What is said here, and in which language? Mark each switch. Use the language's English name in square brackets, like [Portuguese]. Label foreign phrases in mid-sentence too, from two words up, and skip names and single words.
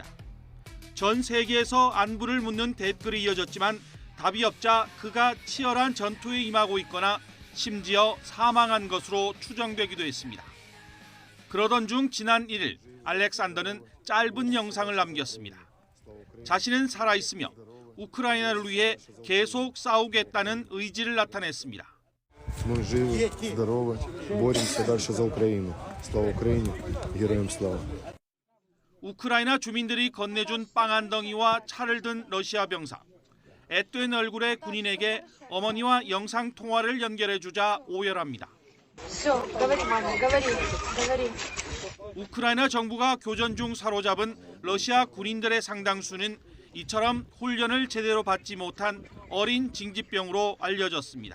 [Korean] 전 세계에서 안부를 묻는 댓글이 이어졌지만 답이 없자 그가 치열한 전투에 임하고 있거나 심지어 사망한 것으로 추정되기도 했습니다. 그러던 중 지난 1일 알렉산더는 짧은 영상을 남겼습니다. 자신은 살아있으며 우크라이나를 위해 계속 싸우겠다는 의지를 나타냈습니다. [Russian] Мы живы, здоровы, боремся дальше за Украину. Слава Украине, героям слава. [Korean] 우크라이나 주민들이 건네준 빵 한 덩이와 차를 든 러시아 병사. 앳된 얼굴의 군인에게 어머니와 영상 통화를 연결해주자 오열합니다. 우크라이나 정부가 교전 중 사로잡은 러시아 군인들의 상당수는 이처럼 훈련을 제대로 받지 못한 어린 징집병으로 알려졌습니다.